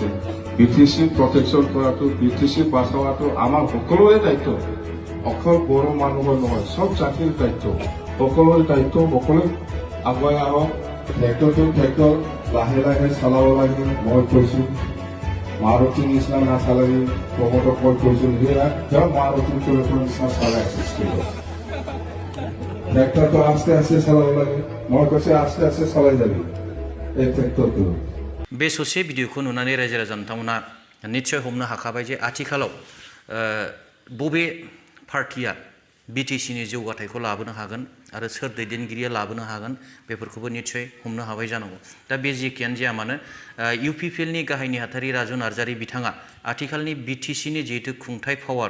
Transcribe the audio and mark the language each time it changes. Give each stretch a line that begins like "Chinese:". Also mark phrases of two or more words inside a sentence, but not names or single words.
Assamese: বিটিচি প্ৰটেকশ্যন কৰাটো বিটিচি বাচাৱাটো আমাৰ সকলোৰে দায়িত্ব অকল বড়ো মানুহৰ নহয় সব জাতিৰ দায়িত্ব সকলোৰে দায়িত্ব সকলোৱে আগুৱাই আহক ট্ৰেক্টৰ লাহে লাহে চলাব লাগে মই কৈছো মাৰুতি নিচিনা নাচালাগে প্ৰমোদক মই কৈছো তেওঁ মাৰুতি নিচিনা চলাই আছে ট্ৰেক্টৰটো আস্তে আস্তে চলাব লাগে মই কৈছো আস্তে আস্তে চলাই যাবি এই ট্ৰেক্টৰটো
Bodo: बे ससे भिडिअखौ नुनानै रायजो राजा नोंथांमोना निश्चय हमनो हाखाबाय जे आथिखालाव बबे पार्टिया बिटिसिनि जौगाथायखौ लाबोनो हागोन आरो सोर दैदेनगिरिया लाबोनो हागोन बेफोरखौबो निश्चय हमनो हाबाय जानांगौ दा बे जेखियानो जाया मानो इउपिपिएलनि गाहाय नेहाथारि राजु नार्जारि बिथाङा आथिखालनि बिटिसिनि जिहेतु खुंथाय पावार